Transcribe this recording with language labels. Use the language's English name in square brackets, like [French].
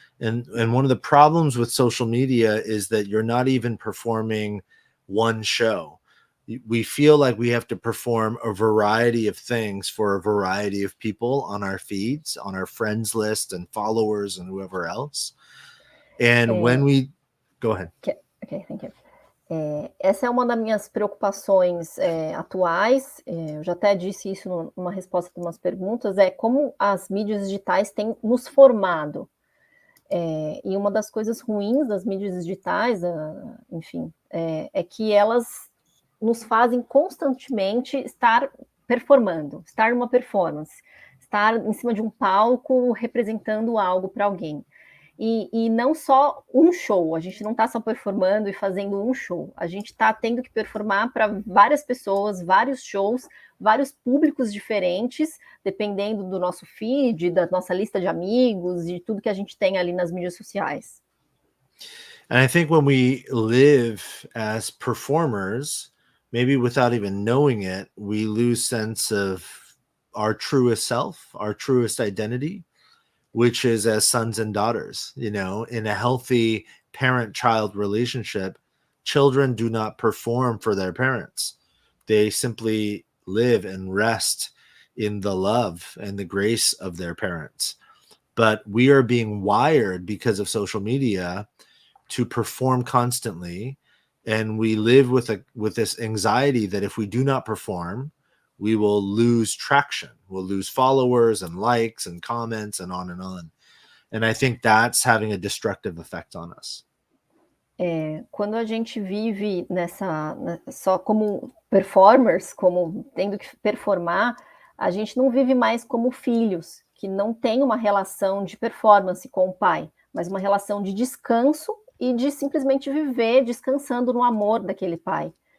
[English] And one of the problems with social media is that you're not even performing one show. We feel like we have to perform a variety of things for a variety of people on our feeds, on our friends list and followers and whoever else. And when we... Go ahead. Okay, thank you. [Portuguese] Essa é uma das minhas preocupações atuais, eu já até disse isso numa resposta de umas perguntas, é como as mídias digitais têm nos formado. E uma das coisas ruins das mídias digitais, enfim, é que elas nos fazem constantemente estar performando, estar numa performance, estar em cima de um palco representando algo para alguém. E não só um show, a gente não está só performando e fazendo um show, a gente está tendo que performar para várias pessoas, vários shows, vários públicos diferentes, dependendo do nosso feed, da nossa lista de amigos, de tudo que a gente tem ali nas mídias sociais. [English] And I think when we live as performers, maybe without even knowing it, we lose sense of our truest self, our truest identity, which is as sons and daughters. In a healthy parent-child relationship, children do not perform for their parents. They simply live and rest in the love and the grace of their parents. But we are being wired because of social media to perform constantly, and we live with this anxiety that if we do not perform, we will lose traction. We'll lose followers and likes and comments and on and on. And I think that's having a destructive effect on us. [Portuguese] Quando a gente vive só como performers, como tendo que performar, a gente não vive mais como filhos, que não tem uma relação de performance com o pai, mas uma relação de descanso e de simplesmente viver descansando no amor daquele pai.